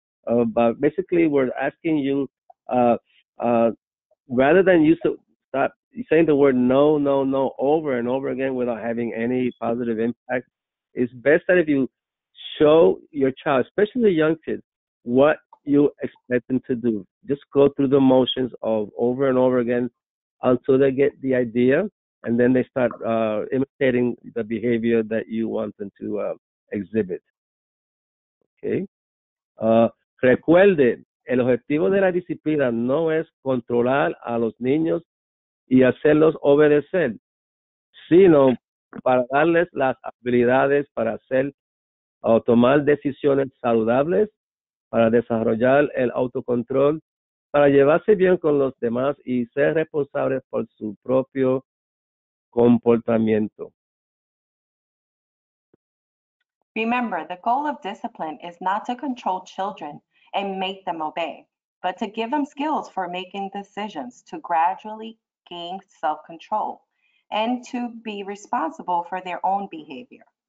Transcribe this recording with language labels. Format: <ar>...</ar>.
<en>But basically, we're asking you, uh, uh, rather than you stop saying the word no, no, no over and over again without having any positive impact, it's best that if you show your child, especially the young kids, what you expect them to do. Just go through the motions of over and over again until they get the idea, and then they start imitating the behavior that you want them to exhibit. Okay.</en> <es>Recuerde, el objetivo de la disciplina no es controlar a los niños y hacerlos obedecer, sino para darles las habilidades para hacer o tomar decisiones saludables, para desarrollar el autocontrol, para llevarse bien con los demás y ser responsables por su propio comportamiento.</es> <en>Remember, the goal of discipline is not to control children and make them obey, but to give them skills for making decisions, to gradually gain self-control, and to be responsible for their own behavior.</en>